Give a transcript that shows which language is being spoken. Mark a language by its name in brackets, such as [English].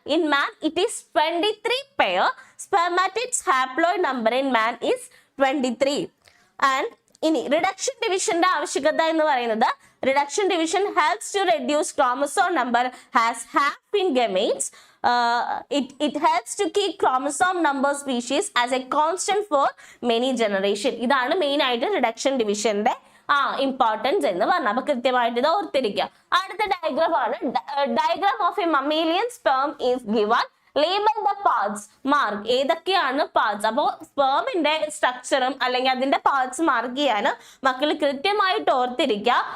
[English] In man it is 23 pair. Spermatids haploid number in man is 23. And [Malayalam] ഇനി reduction ഡിവിഷന്റെ ആവശ്യകത എന്ന് പറയുന്നത്, [English] Reduction division helps to reduce chromosome number has half in gametes. It helps to keep chromosome number species as a constant for many generation. [Malayalam] ഇതാണ് main ആയിട്ട് reduction ഡിവിഷന്റെ importance എന്ന് പറഞ്ഞത്. അപ്പൊ കൃത്യമായിട്ട് ഇത് ഓർത്തിരിക്കുക. അടുത്ത ഡയഗ്രാം ആണ്. [English] Diagram of a mammalian sperm is given. Label the parts. [Malayalam] Mark ഏതൊക്കെയാണ് പാർട്സ്. അപ്പോൾ സ്പെർമിന്റെ സ്ട്രക്ചറും അല്ലെങ്കിൽ അതിന്റെ പാർട്സ് മാർക്ക് ചെയ്യാന് മക്കൾ കൃത്യമായിട്ട് ഓർത്തിരിക്കുക.